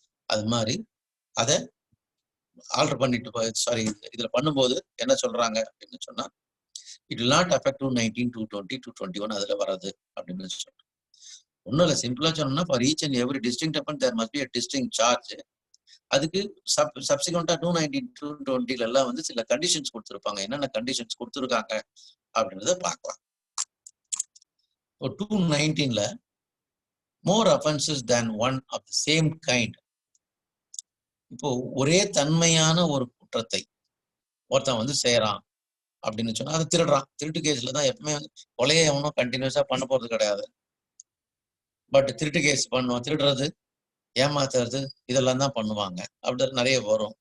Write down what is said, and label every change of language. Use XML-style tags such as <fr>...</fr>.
<ta>அது மாதிரி அதை ஆல்டர் பண்ணிட்டு இதுல பண்ணும்போது என்ன சொல்றாங்க அப்படின்னு சொன்னா,</ta> <en>it will not affect</en> <ta>219, 220, 221 அதுல வராது அப்படின்னு சொல்றாங்க. ஒன்னும் இல்ல, சிம்பிளா சொன்னோம்னா</ta> <en>For each and every distinct offence there must be a distinct charge.</en> <ta>அதுக்கு சப்சிக்வெண்டா 219, 220 எல்லாம் வந்து சில கண்டிஷன்ஸ் கொடுத்துருப்பாங்க. என்னென்ன கண்டிஷன்ஸ் கொடுத்துருக்காங்க அப்படின்றத பார்க்கலாம்.</ta> <en>219ல more offenses than one of the same kind.</en> <ta>இப்போ ஒரே தன்மையான ஒரு குற்றத்தை ஒருத்தன் வந்து செய்யறான் அப்படின்னு சொன்னா அதை திருடுறான். திருட்டு கேஸ்ல தான் எப்பவுமே கொலையை அவனும் கண்டினியூஸா பண்ண போறது கிடையாது. பட் திருட்டு கேஸ் பண்ணுவோம், திருடுறது, ஏமாத்துறது இதெல்லாம் தான் பண்ணுவாங்க. அப்படி நிறைய வரும்.</ta>